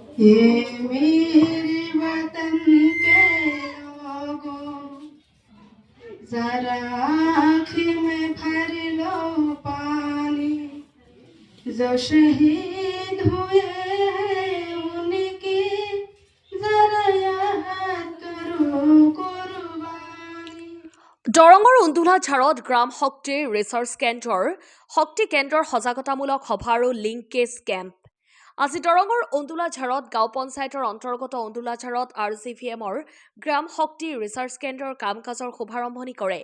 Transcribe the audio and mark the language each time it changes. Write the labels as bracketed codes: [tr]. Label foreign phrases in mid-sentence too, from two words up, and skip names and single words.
[hi] ये मेरे वतन के लोगों, जरा आँखें में भर लो पानी, जो शहीद हुए हैं उनकी जरा याद करो कुर्बानी। [as] দৰঙৰ উন্দুলাঝাৰত গ্ৰাম শক্তি ৰিচাৰ্চ কেন্দ্ৰৰ শক্তি কেন্দ্ৰৰ সজাগতামূলক সভা আৰু [en] linkage camp. [as] আজি দৰঙৰ উন্দুলাঝাৰত গাঁও পঞ্চায়তৰ অন্তৰ্গত উন্দুলাঝাৰত RGVMৰ গ্ৰাম শক্তি ৰিচাৰ্চ কেন্দ্ৰৰ কাম কাজৰ শুভাৰম্ভণি কৰে।